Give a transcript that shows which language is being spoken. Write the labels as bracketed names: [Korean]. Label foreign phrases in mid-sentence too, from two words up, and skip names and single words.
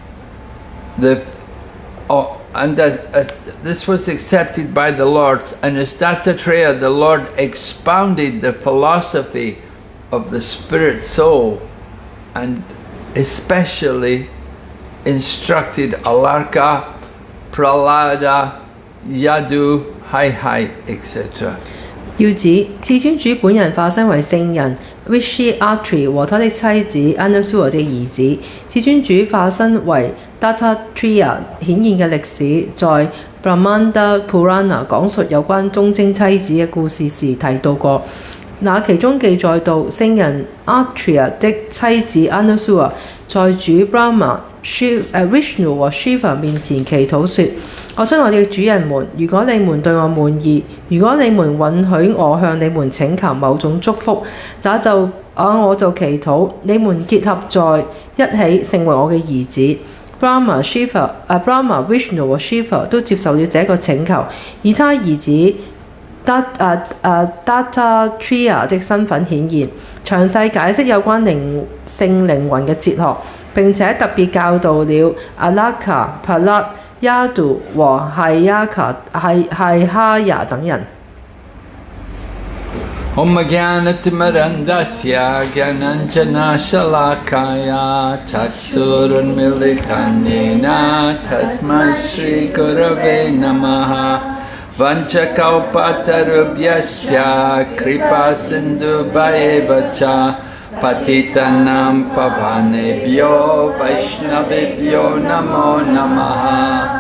[English] this was accepted by the Lords, and as Dattatreya, the Lord expounded the philosophy of the spirit soul, and especially instructed Alarka, Pralada, Yadu, Haihai, etc. [Chinese] 要指至尊主本人化身為聖人 Rishi Atri 和他的妻子 Anasura 的兒子，至尊主化身為 Dattatreya 顯現嘅歷史，在 Brahmanda Purana 講述有關忠貞妻子嘅故事時提到過。那其中記載到聖人 Atreya 的妻子 Anasura 在主 Brahma、Vishnu 和 Shiva 面前祈禱說：我親愛的主人們，如果你們對我滿意，如果你們允許我向你們請求某種祝福，我就祈禱你們結合在一起成為我嘅兒子。Brahma、Vishnu 和 Shiva 都接受了這個請求，以他兒子 Dattatreya 的身份顯現，詳細解釋有關性靈魂嘅哲學，並且特別教導了 Alaka、Pralat、Yadu 和Haihaya 等人。 [Sanskrit] Om Jnanatimirandasya Jnananjana Shalakaya Chaksurunmilitanena Tasmai Shri Gurave Namaha Vanchakalpatarubhyascha kripa sindhubhayeva cha patitanam pavanebhyo vaishnavibhyo namo namaha.